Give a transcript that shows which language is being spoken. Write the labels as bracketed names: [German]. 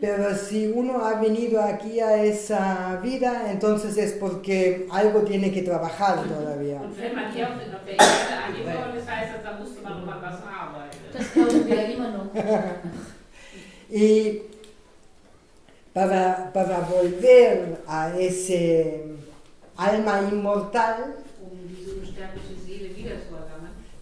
[Spanish] pero si uno ha venido aquí a esa vida, entonces es porque algo tiene que trabajar todavía. [German] Und wenn man hier auf der Erde angekommen ist, heißt das, da musste man noch an was arbeiten. Das glauben wir immer noch. [Spanish] Y para volver a ese alma inmortal, [German] Diese unsterbliche Seele wieder zu erlangen,